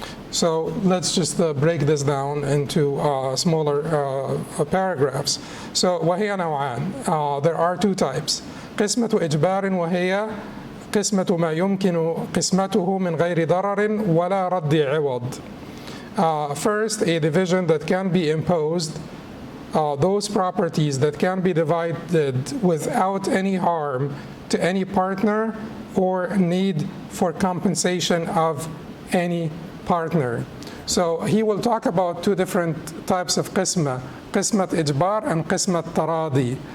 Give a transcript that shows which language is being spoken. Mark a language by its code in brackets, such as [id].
[en] So let's just break this down into smaller paragraphs. So [ar] وهي نوعان, [en] there are 2 types. [ar] قسمة إجبار وهي قسمة ما يمكن قسمته من غير ضرر ولا رد عوض. [en] First, a division that can be imposed, those properties that can be divided without any harm to any partner or need for compensation of any partner. So he will talk about 2 different types of qisma, qismat ijbar and qismat taradi.